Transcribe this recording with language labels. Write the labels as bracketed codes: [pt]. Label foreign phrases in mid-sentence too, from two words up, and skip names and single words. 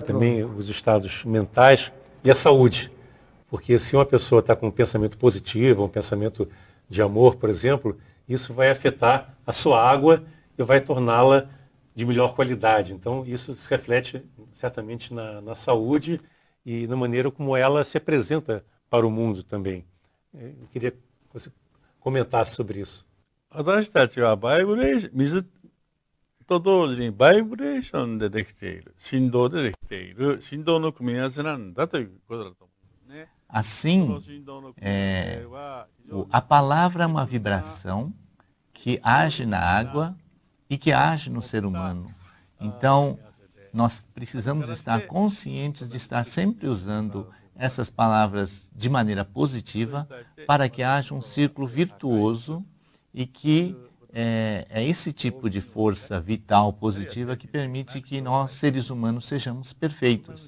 [pt] Também os estados mentais e a saúde. Porque se uma pessoa está com um pensamento positivo, um pensamento de amor, por exemplo, isso vai afetar a sua água e vai torná-la de melhor qualidade. Então, isso se reflete certamente na saúde e na maneira como ela se apresenta para o mundo também. Eu queria que você comentasse sobre isso. [ja] 私たちはバイブレーション、水と同時にバイブレーションでできている、振動でできている、振動の組み合わせなんだということだと思うんですね。 [pt] Assim, a palavra é uma vibração que age na água e que age no ser humano. Então, nós precisamos estar conscientes de estar sempre usando essas palavras de maneira positiva para que haja um círculo virtuoso e que é esse tipo de força vital positiva que permite que nós, seres humanos, sejamos perfeitos.